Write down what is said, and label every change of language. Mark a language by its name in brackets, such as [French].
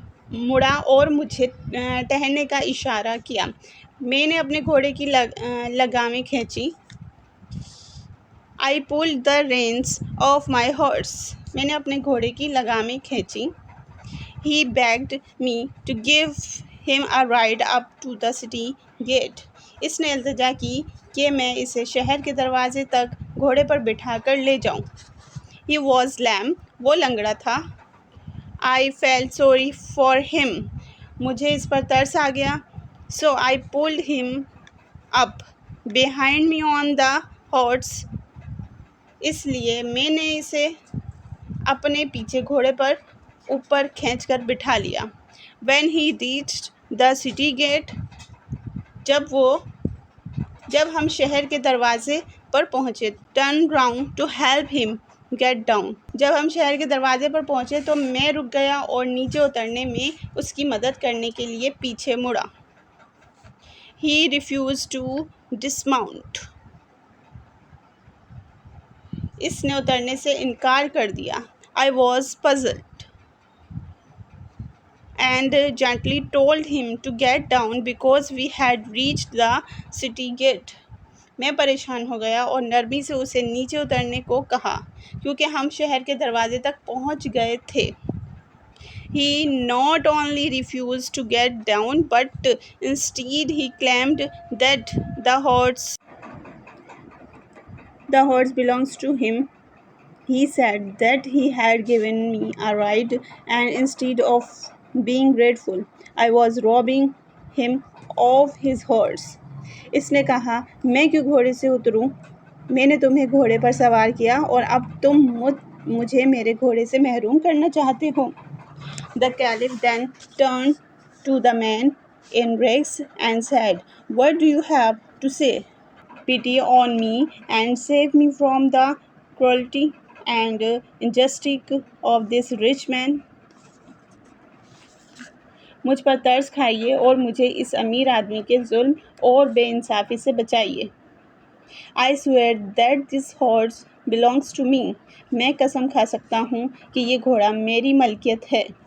[Urdu] مڑا اور مجھے ٹہلنے کا اشارہ کیا. میں نے اپنے گھوڑے کی لگامیں کھینچی. [English] I pulled the reins of my horse. [Urdu] میں نے اپنے گھوڑے کی لگامیں کھینچی. [English] He begged me to give him a ride up to the city gate. [Urdu] اس نے التجا کی کہ میں اسے شہر کے دروازے تک گھوڑے پر بٹھا کر لے جاؤں. [English] He was lame. [Urdu] وہ لنگڑا تھا. [English] I felt sorry for him. [Urdu] مجھے اس پر ترس آ گیا. [English] So I pulled him up behind me on the horse. [Urdu] اس لیے میں نے اسے اپنے پیچھے گھوڑے پر اوپر کھینچ کر بٹھا لیا. [English] When he reached the city gate, [Urdu] جب ہم شہر کے دروازے پر پہنچے, [English] turn round to help him get down. [Urdu] جب ہم شہر کے دروازے پر پہنچے تو میں رک گیا اور نیچے اترنے میں اس کی مدد کرنے کے لیے پیچھے مڑا. [English] He refused to dismount. [Urdu] اس نے اترنے سے انکار کر دیا. [English] I was puzzled and gently told him to get down because we had reached the city gate. [Urdu] میں پریشان ہو گیا اور نرمی سے اسے نیچے اترنے کو کہا کیونکہ ہم شہر کے دروازے تک پہنچ گئے تھے. [English] He not only refused to get down but instead he claimed that the horse belongs to him. He said that he had given me a ride and instead of being grateful, I was robbing him of his horse. [Urdu] اس نے کہا میں کیوں گھوڑے سے اتروں؟ میں نے تمہیں گھوڑے پر سوار کیا اور اب تم مجھے میرے گھوڑے سے محروم کرنا چاہتے ہو. [English] The caliph then turned to the man in rags and said, What do you have to say? Pity on me and save me from the cruelty and injustice of this rich man. [Urdu] مجھ پر ترس کھائیے اور مجھے اس امیر آدمی کے ظلم اور بے انصافی سے بچائیے. [English] I swear that this horse belongs to me. [Urdu] میں قسم کھا سکتا ہوں کہ یہ گھوڑا میری ملکیت ہے.